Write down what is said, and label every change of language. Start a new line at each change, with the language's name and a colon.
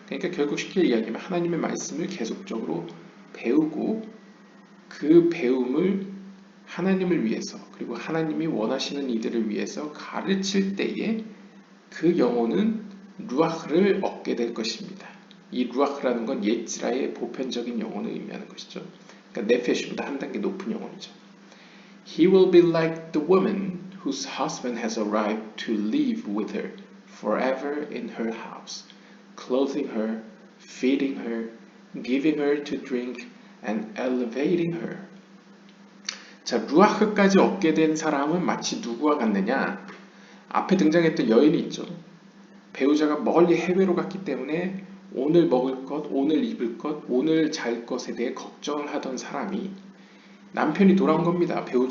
Korean: 그러니까 결국 쉽게 이야기하면 하나님의 말씀을 계속적으로 배우고 그 배움을 하나님을 위해서, 그리고 하나님이 원하시는 이들을 위해서 가르칠 때에 그 영혼은 루아흐를 얻게 될 것입니다. 이 루아흐라는 건 예지라의 보편적인 영혼을 의미하는 것이죠. 그러니까 네페시보다 한 단계 높은 영혼이죠.
English: He will be like the woman whose husband has arrived to live with her forever in her house, clothing her, feeding her, giving her to drink, and elevating her.
Korean: 자, 루아흐까지 얻게 된 사람은 마치 누구와 같느냐? 앞에 등장했던 여인이 있죠. 배우자가 멀리 해외로 갔기 때문에 오늘 먹을 것, 오늘 입을 것, 오늘 잘 것에 대해 걱정을 하던 사람이 남편이 돌아온 겁니다.